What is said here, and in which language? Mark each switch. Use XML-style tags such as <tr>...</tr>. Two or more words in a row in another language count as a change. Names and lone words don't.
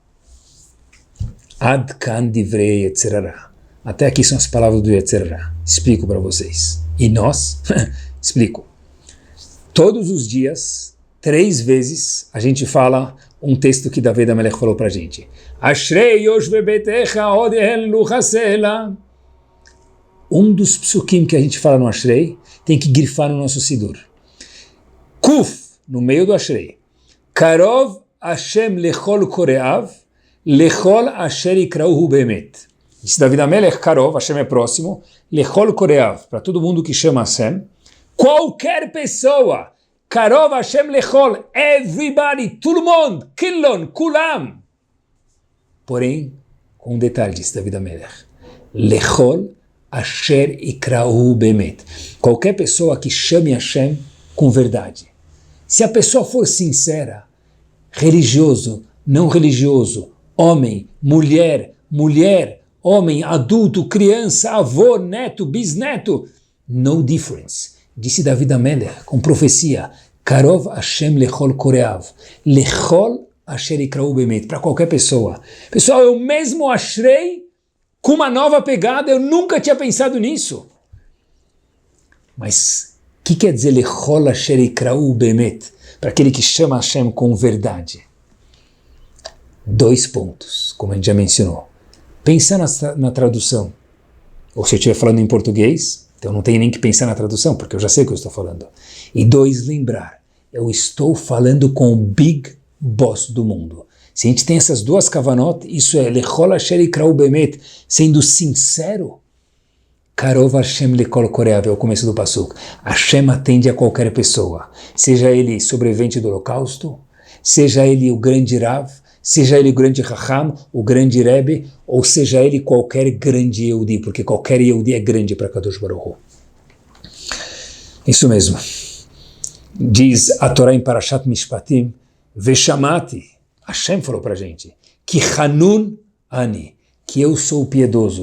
<he>עד כאן דברי יצר הרע.</he> <pt>Até aqui são as palavras do</pt> <he>יצר הרע.</he> <pt>Explico para vocês. E nós? Explico. Todos os dias, 3 vezes, a gente fala um texto que David HaMelech falou para a gente.</pt> <he>אשרי יושבי ביתך עוד יהללוך סלה.</he> <pt>Um dos psukim que a gente fala no Ashrei tem que grifar no nosso Sidur. Kuf, no meio do Ashrei.</pt> <he>קרוב השם לכל קראיו לכל אשר יקראהו באמת.</he> <pt>Disse David HaMelech, Karov, Hashem é próximo,</pt> <he>לכל קראיו,</he> <pt>para todo mundo que chama Hashem, qualquer pessoa,</pt> <he>קרוב השם לכל,</he> <en>everybody,</en> <pt>todo mundo, killon, kulam. Porém, com um detalhe, disse David HaMelech,</pt> <he>לכל אשר יקראהו באמת.</he> <pt>Qualquer pessoa que chame Hashem com verdade. Se a pessoa for sincera, religioso, não religioso, homem, mulher, homem, adulto, criança, avô, neto, bisneto,</pt> <en>no difference.</en> <pt>Disse David Amelech, com profecia,</pt> <he>קרוב השם לכל קראיו לכל אשר יקראהו באמת,</he> <pt>para qualquer pessoa. Pessoal, eu mesmo achei com uma nova pegada, eu nunca tinha pensado nisso. Mas o que quer dizer</pt> <he>לכל אשר יקראהו באמת?</he> <pt>Para aquele que chama Hashem com verdade. 2 pontos, como a gente já mencionou. Pensar na tradução. Ou se eu estiver falando em português, então não tem nem que pensar na tradução, porque eu já sei o que eu estou falando. E 2, lembrar. Eu estou falando com o</pt> <en>Big Boss</en> <pt>do mundo. Se a gente tem essas 2 kavanot, isso é</pt> <he>לכל אשר יקראהו באמת,</he> <pt>sendo sincero,</pt> <he>קרוב השם לכל קראיו,</he> <pt>é o começo do pasuk. Hashem atende a qualquer pessoa, seja ele sobrevivente do holocausto, seja ele o grande Rav, seja ele o grande Raham, o grande Rebbe, ou seja ele qualquer grande Yehudi, porque qualquer Yehudi é grande para</pt> <he>קדוש ברוך הוא.</he> <pt>Isso mesmo. Diz a Torá em Parashat Mishpatim, Veshamati, Hashem falou para a gente, que</pt> <he>חנון אני,</he> <pt>que eu sou piedoso.</pt>